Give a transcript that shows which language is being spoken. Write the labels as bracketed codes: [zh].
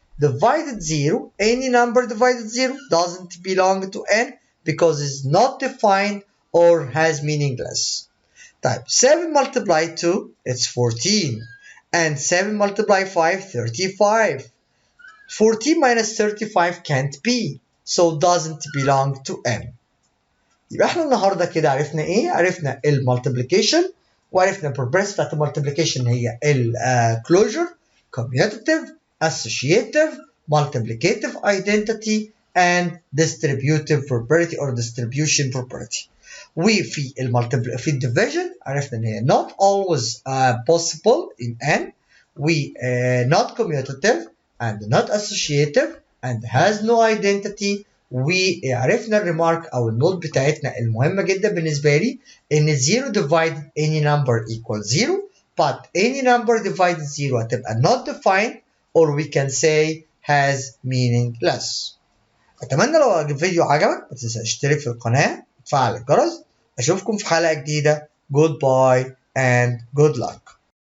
[en] Divided 0, any number divided 0 doesn't belong to n because it's not defined or has meaningless. طيب 7 multiply 2 it's 14 and 7 multiply 5 35. 14 minus 35 can't be so doesn't belong to n. [ar] يبقى احنا النهارده كده عرفنا ايه؟ عرفنا المالتيبليكيشن وعرفنا البروبرتيز بتاعت المالتيبليكيشن هي الكلوجر [en] commutative associative multiplicative identity and distributive property or distribution property. [ar] وفي في الديفيجن عرفنا ان هي [en] not always possible in n و not commutative and not associative and has no identity. [ar] وعرفنا الريمارك او النوت بتاعتنا المهمه جدا بالنسبه لي ان [en] 0 divided any number equals 0 but any number divided 0 هتبقى not defined or we can say has meaningless. [ar] اتمنى لو الفيديو عجبك ما تنساش تشترك في القناه وتفعل الجرس. اشوفكم في حلقه جديده. [en] Goodbye and good luck.